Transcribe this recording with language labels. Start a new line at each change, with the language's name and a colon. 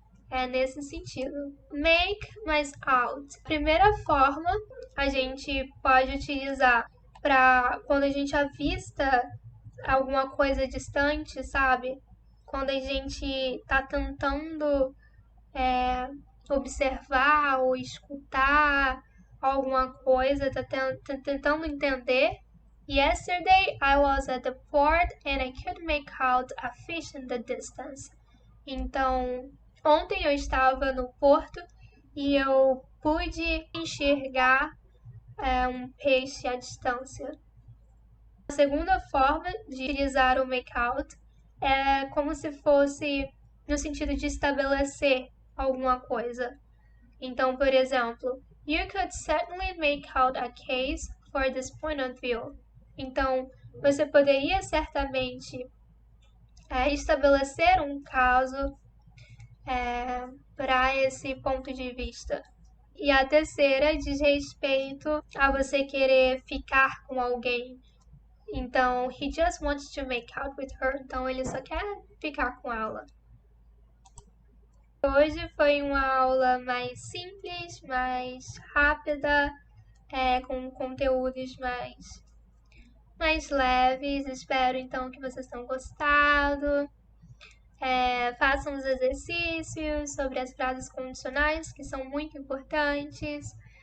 Portuguese: É nesse sentido. Make mais out. Primeira forma, a gente pode utilizar para quando a gente avista alguma coisa distante, sabe? Quando a gente tá tentando observar ou escutar alguma coisa, tá tentando entender.
English: Yesterday I was at the port and I could make out a fish in the distance.
Portuguese: Então, ontem eu estava no porto e eu pude enxergar um peixe à distância. A segunda forma de utilizar o make out é como se fosse no sentido de estabelecer alguma coisa. Então, por exemplo,
English: you could certainly make out a case for this point of view.
Portuguese: Então, você poderia certamente estabelecer um caso para esse ponto de vista. E a terceira diz respeito a você querer ficar com alguém. Então,
English: he just wants to make out with her.
Portuguese: Então, ele só quer ficar com ela. Hoje foi uma aula mais simples, mais rápida, com conteúdos mais leves. Espero então que vocês tenham gostado. Façam os exercícios sobre as frases condicionais, que são muito importantes.